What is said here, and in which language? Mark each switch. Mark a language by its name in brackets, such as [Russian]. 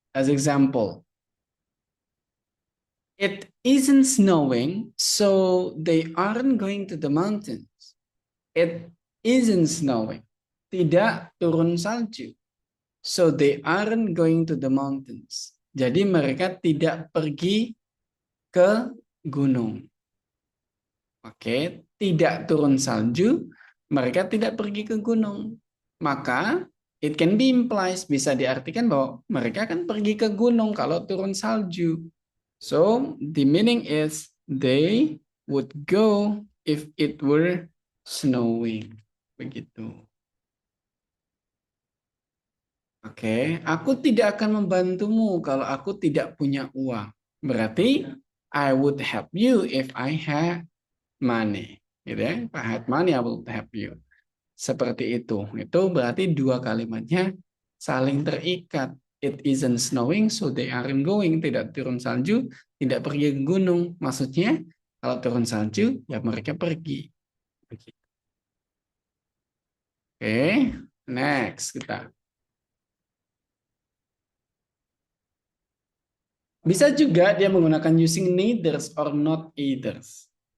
[English] As example, it isn't snowing, so they aren't going to the mountains. It isn't snowing. [Indonesian] Tidak turun salju. [English] So they aren't going to the mountains. [Indonesian] Jadi mereka tidak pergi ke gunung. Oke, tidak turun salju, mereka tidak pergi ke gunung. Maka [English] it can be implies, [Indonesian] bisa diartikan bahwa mereka akan pergi ke gunung kalau turun salju. [English] So the meaning is they would go if it were snowing. Begitu. [Indonesian] Oke, aku tidak akan membantumu kalau aku tidak punya uang. [English] Berarti I would help you if I had money. [Indonesian] Gitu ya. [English] If I had money, I would help you. [Indonesian] Seperti itu. Itu berarti dua kalimatnya saling terikat. [English] It isn't snowing, so they aren't going. [Indonesian] Tidak turun salju, tidak pergi ke gunung. Maksudnya, kalau turun salju, ya mereka pergi. Oke, next kita. Bisa juga dia menggunakan [English] using neithers or not eithers.